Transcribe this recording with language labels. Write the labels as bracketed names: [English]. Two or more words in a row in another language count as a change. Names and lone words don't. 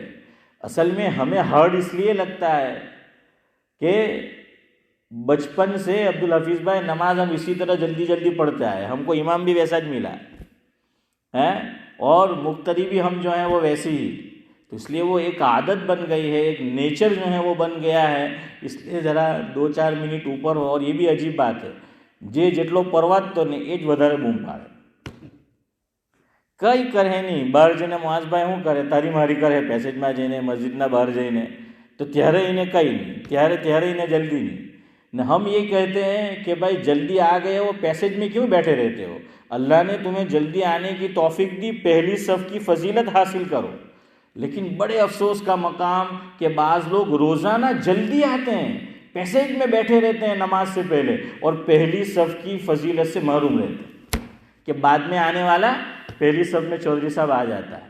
[Urdu] اصل میں ہمیں ہارڈ اس لیے لگتا ہے کہ بچپن سے عبدالحفیظ بھائی نماز ہم اسی طرح جلدی جلدی پڑھتے آئے، ہم کو امام بھی ویسا ہی ملا ہے اور مقتدی بھی ہم جو ہیں وہ ویسے ہی، تو اس لیے وہ ایک عادت بن گئی ہے، ایک نیچر جو ہے وہ بن گیا ہے، اس لیے ذرا 2-4 منٹ اوپر ہو۔ اور یہ بھی عجیب بات ہے، [Gujarati] જેટલો પર્વત તો ને એ જ વધારે બૂમ પાડે, કંઈ કરે નહીં। બહાર જઈને મુઆઝભાઈ શું કરે, તારી મારી કરે પેસેજમાં જઈને, મસ્જિદના બહાર જઈને, તો ત્યારે એને કંઈ નહીં, ત્યારે એને જલ્દી નહીં। [Urdu] ને ہم یہ کہتے ہیں کہ بھائی جلدی آ گئے ہو، پیسیج میں کیوں بیٹھے رہتے ہو؟ اللہ نے تمہیں جلدی آنے کی توفیق دی، پہلی صف کی فضیلت حاصل کرو۔ لیکن بڑے افسوس کا مقام کہ بعض لوگ روزانہ جلدی آتے ہیں، پیسیج میں بیٹھے رہتے ہیں نماز سے پہلے، اور پہلی صف کی فضیلت سے محروم رہتے ہیں، کہ بعد میں آنے والا پہلی صف میں چودھری صاحب آ جاتا ہے۔